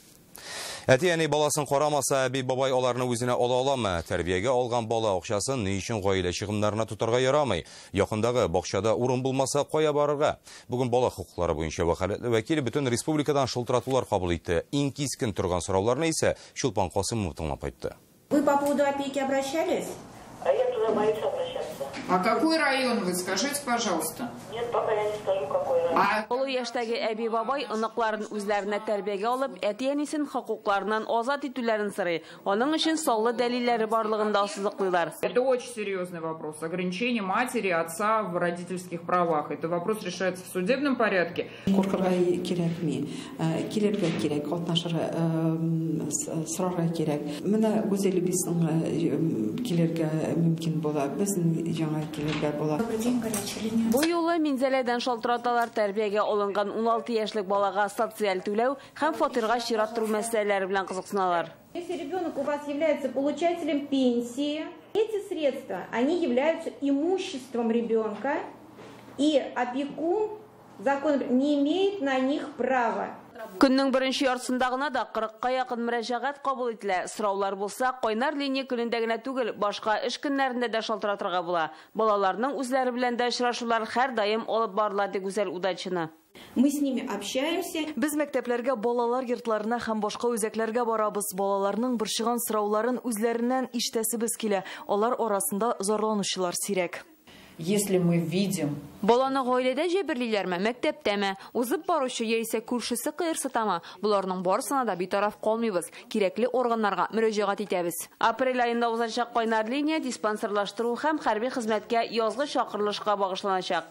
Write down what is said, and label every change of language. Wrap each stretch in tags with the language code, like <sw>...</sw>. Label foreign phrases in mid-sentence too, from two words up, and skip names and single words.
<tt>Әти-әни баласын карамаса, әби бабай аларны үзенә ала аламы? Тәрбиягә алган бала акчасын ни өчен гаилә чыгымнарына тутарга ярамый? Якындагы бакчада урын булмаса, кая барырга? Бүген бала хукуклары буенча вәкаләтле вәкил бөтен республикадан шылтыратулар кабул итте. Иң кискен торган сорауларны исә Чулпан Касымов тыңлап кайтты.</tt> <ru>Вы по поводу опеки обращались? А я туда боюсь обращаться. А какой район вы? Скажите, пожалуйста. Нет, пока я не скажу, какой район.</ru> <tt>Олы яшьтәге әби бабай оныкларын үзләренә тәрбиягә алып, әти-әнисен хокукларыннан азат итүләрен сорый. Аның өчен саллы дәлилләре барлыгында сызыклыйлар.</tt> <ru>Это очень серьезный вопрос. Ограничение матери, отца в родительских правах. Это вопрос решается в судебном порядке.</ru> <tt>Куркырга кирәкми, кирергә кирәк, катнашырга, сорарга кирәк. Менә үзелебезнең килергә мөмкин була. Безнең яңа килергә була. Бу юлы Минзәләдән шалтыраталар тәрбиягә алынган 16 яшьлек балага социаль түләү һәм фатирга чират туры мәсьәләләре белән кызыксыналар.</tt> <ru>Если ребенок у вас является получателем пенсии, эти средства, они являются имуществом ребенка, и опекун закон не имеет на них права.</ru> <tt>Көннең беренче яртысында гына да 40-ка якын мөрәҗәгать кабул ителә. Сораулар булса, кайнар линия көнендә генә түгел, башка эш көннәрендә дә шалтыратырга була. Балаларның үзләре белән дә очрашулар һәр даим алып барыла, ди Гүзәл Удачина.</tt> <ru>Мы с ними общаемся.</ru> <tt>Без мәктәпләргә, балалар йортларына һәм башка үзәкләргә барабыз. Балаларның борчыган сорауларын үзләреннән ишетәсебез килә. Алар арасында зарланучылар сирәк.</tt> <ru>Если мы видим...</ru> <tt>Баланы гаиләдә җәберлиләрме, мәктәптәме, узып баручы яисә күршесе кыерсытамы? Буларның барысына да битараф калмыйбыз. Кирәкле органнарга мөрәҗәгать итәбез. Апрель аенда узачак кайнар линия диспансерлаштыру һәм хәрби хезмәткә язгы чакырылышка багышланачак.</tt>